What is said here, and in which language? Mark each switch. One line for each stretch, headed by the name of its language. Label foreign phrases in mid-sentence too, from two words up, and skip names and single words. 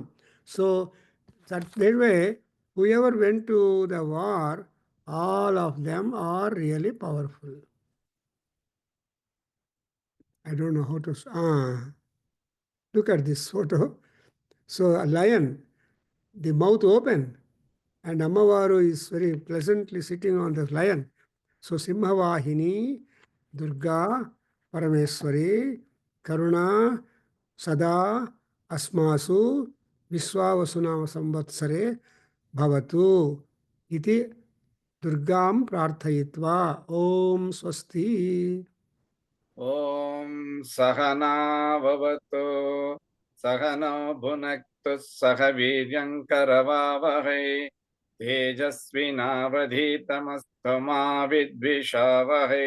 English: So that way, whoever went to the war, all of them are really powerful. I don't know how to... look at this photo. So a lion, the mouth open, and Ammavaru is very pleasantly sitting on the lion.
Sanskrit: So सिंहवाहिनी दुर्गा परमेश्वरी करुणा सदा अस्मासु विश्वावसुनाम संवत्सरे भवतु इति దుర్గాం ప్రార్థయిత్వా. ఓం స్వస్తి. ఓం సహనా భవతు సహనో భునక్తు సహ వీర్యం కరవావహై తేజస్వినావధీతమస్తు మా విద్విషావహై.